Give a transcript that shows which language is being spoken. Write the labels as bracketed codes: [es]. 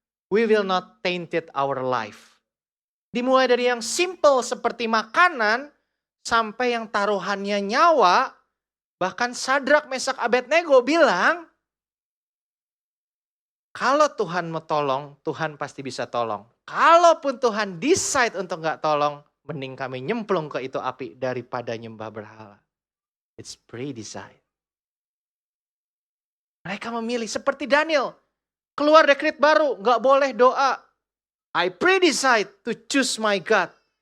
[en] We will not tainted our life. [id] Dimulai dari yang simple seperti makanan, sampai yang taruhannya nyawa. Bahkan Sadrak, Mesak, Abednego bilang, kalau Tuhan mau tolong, Tuhan pasti bisa tolong. Kalaupun Tuhan decide untuk gak tolong, mending kami nyemplung ke itu api daripada nyembah berhala. [en] It's pre-decide. [id] Mereka memilih seperti Daniel. Keluar dekret baru, gak boleh doa. [en] I pre-decide to choose my God.